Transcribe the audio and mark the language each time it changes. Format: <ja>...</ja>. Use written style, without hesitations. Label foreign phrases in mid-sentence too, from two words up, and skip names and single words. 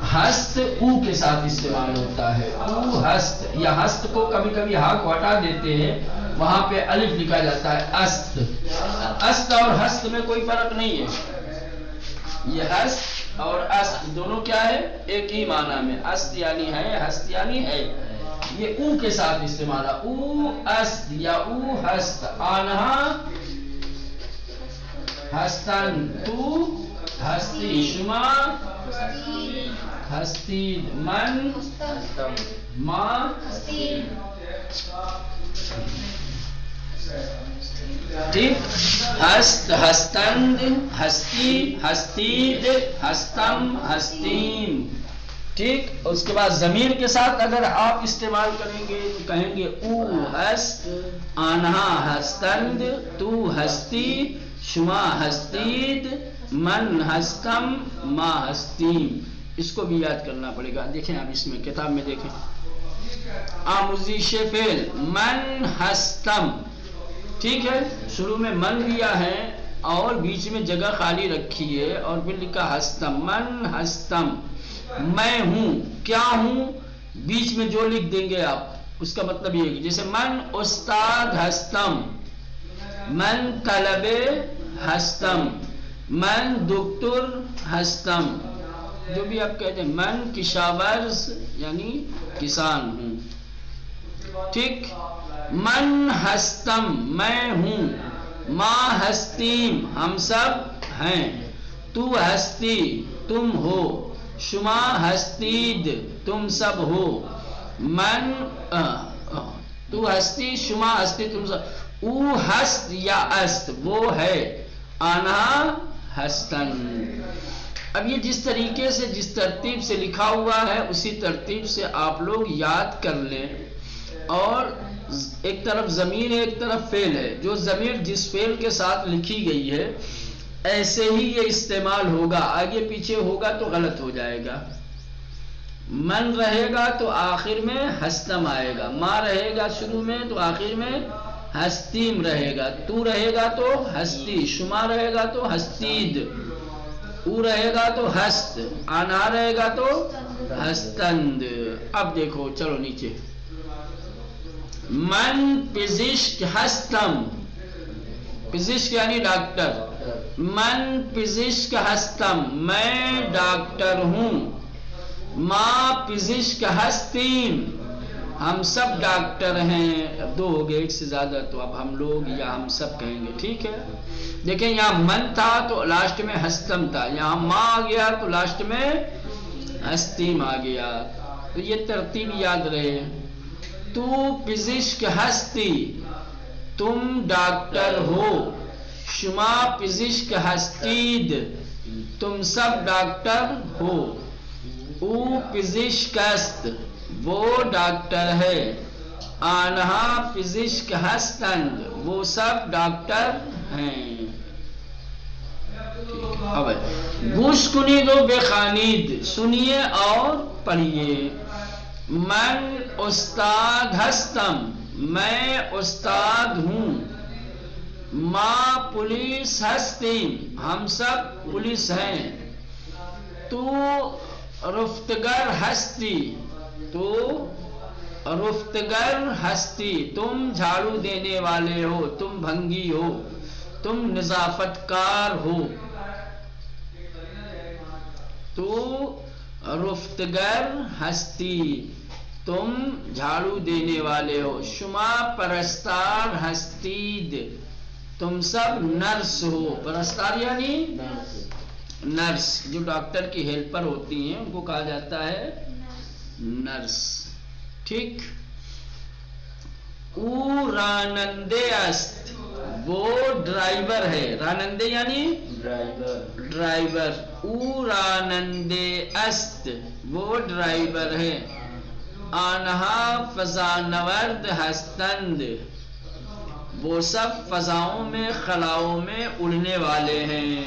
<ur>ہست او کے ساتھ استعمال ہوتا ہے،</ur> <fa>او ہست،</fa> <ur>یا ہست کو کبھی کبھی ہا کو ہٹا دیتے ہیں، وہاں پہ الف لکھا جاتا ہے است۔ است اور ہست میں کوئی فرق نہیں ہے، یہ ہست اور است دونوں کیا ہے؟ ایک ہی معنی میں، است یعنی ہے، ہست یعنی ہے۔ یہ او کے ساتھ استعمال ہے،</ur> <fa>او است یا او ہست، آنہا هستن تو هستی، شما هستید، من ما ٹھیک، ہست ہستند ہستی ہستید ہستم ہستیم، ٹھیک.</fa> <ur>اس کے بعد ضمیر کے ساتھ اگر آپ استعمال کریں گے تو کہیں گے</ur> <fa>او ہست آنہا ہستند تو ہستی شما ہستید من ہستم ما ہستیم.</fa> <ur>اس کو بھی یاد کرنا پڑے گا. دیکھیں آپ اس میں کتاب میں دیکھیں</ur> <fa>آموزش فعل من ہستم،</fa> <ur>ٹھیک ہے، شروع میں من لیا ہے اور بیچ میں جگہ خالی رکھی ہے اور پھر لکھا ہستم.</ur> <fa>من ہستم</fa> <ur>میں ہوں، کیا ہوں، بیچ میں جو لکھ دیں گے آپ اس کا مطلب یہ ہے کہ جیسے</ur> <fa>من استاد ہستم، من طلبے ہستم، من دکتر ہستم،</fa> <ur>جو بھی آپ کہتے ہیں.</ur> <fa>من کشاورز</fa> <ur>یعنی کسان ہوں، ٹھیک.</ur> <fa>من ہستم</fa> <ur>میں ہوں،</ur> <fa>ما ہستیم</fa> <ur>ہم سب ہیں،</ur> <fa>تو ہستی</fa> <ur>تم ہو،</ur> <fa>شما ہستید</fa> <ur>تم سب ہو،</ur> <fa>من تو ہستی شما ہستی</fa> <ur>تم سب،</ur> <fa>او ہست یا است</fa> <ur>وہ ہے،</ur> <fa>آنا ہستن.</fa> <ur>اب یہ جس طریقے سے جس ترتیب سے لکھا ہوا ہے اسی ترتیب سے آپ لوگ یاد کر لیں. اور ایک طرف ضمیر ہے ایک طرف فعل ہے، جو ضمیر جس فعل کے ساتھ لکھی گئی ہے ایسے ہی یہ استعمال ہوگا، آگے پیچھے ہوگا تو غلط ہو جائے گا. من رہے گا تو آخر میں ہستم آئے گا، ما رہے گا شروع میں تو آخر میں ہستیم رہے گا، تو رہے گا تو ہستی، شما رہے گا تو ہستید، او رہے گا تو ہست، آنا رہے گا تو ہستند. اب دیکھو چلو نیچے.</ur> <fa>من پزشک ہستم،</fa> <ur>پزشک یعنی ڈاکٹر،</ur> <fa>من پزشک ہستم</fa> <ur>میں ڈاکٹر ہوں،</ur> <fa>ما پزشک ہستیم</fa> <ur>ہم سب ڈاکٹر ہیں. اب دو ہو گئے، ایک سے زیادہ تو اب ہم لوگ یا ہم سب کہیں گے، ٹھیک ہے. دیکھیں یہاں من تھا تو لاسٹ میں ہستم تھا، یہاں ما آ گیا تو لاسٹ میں ہستیم آ گیا. تو یہ ترتیب یاد رہے.</ur> <fa>تو پزشک ہستی</fa> <ur>تم ڈاکٹر ہو،</ur> <fa>شما پزشک ہستید</fa> <ur>تم سب ڈاکٹر ہو،</ur> <fa>او پزشک است</fa> <ur>وہ ڈاکٹر ہے،</ur> <fa>آنہا پزشک ہستند</fa> <ur>وہ سب ڈاکٹر ہیں.</ur> <fa>اب گوش کنید و بخوانید،</fa> <ur>سنیے اور پڑھیے.</ur> <fa>من استاد ہستم</fa> <ur>میں استاد ہوں،</ur> <fa>ما پولیس ہستیم</fa> <ur>ہم سب پولیس ہیں،</ur> <fa>تو رفتگر ہستی تو رفتگر ہستی</fa> <ur>تم جھاڑو دینے والے ہو، تم بھنگی ہو، تم نظافت کار ہو،</ur> <fa>تو رفتگر ہستی</fa> <ur>تم جھاڑو دینے والے ہو،</ur> <fa>شما پرستار ہستید</fa> <ur>تم سب نرس ہو. پرستار یعنی نرس، جو ڈاکٹر کی ہیلپر ہوتی ہیں ان کو کہا جاتا ہے نرس، ٹھیک.</ur> <fa>او رانندے است</fa> <ur>وہ ڈرائیور ہے، رانندے یعنی ڈرائیور،</ur> <fa>او رانندے است</fa> <ur>وہ ڈرائیور ہے،</ur> <fa>آنہا فضانورد ہستند</fa> <ur>وہ سب فضاؤں میں خلاؤں میں اڑنے والے ہیں.</ur>